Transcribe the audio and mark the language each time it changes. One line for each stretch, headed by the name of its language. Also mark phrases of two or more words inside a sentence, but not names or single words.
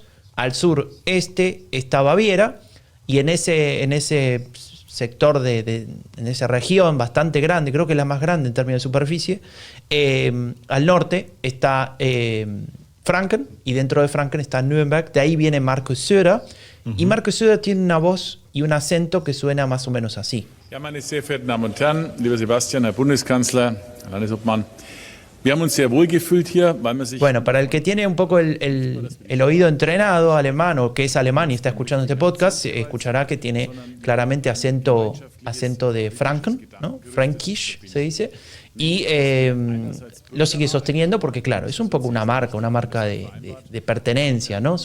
Spanish: Al sureste está Baviera, y en ese sector, en esa región bastante grande, creo que es la más grande en términos de superficie, al norte está Franken, y dentro de Franken está Nürnberg. De ahí viene Markus Söder, y Markus Söder tiene una voz y un acento que suena más o menos así.
German: Ja, meine sehr verehrten Damen und Herren, lieber Sebastian, Herr Bundeskanzler, Herr Landesobmann, Wir haben uns sehr wohl gefühlt hier, weil man sich...
Spanish: Bueno, para el que tiene un poco el oído entrenado alemán o que es alemán y está escuchando este podcast, escuchará que tiene claramente acento de Franken, ¿no? Fränkisch se dice, y lo sigue sosteniendo porque, claro, es un poco una marca de pertenencia, ¿no?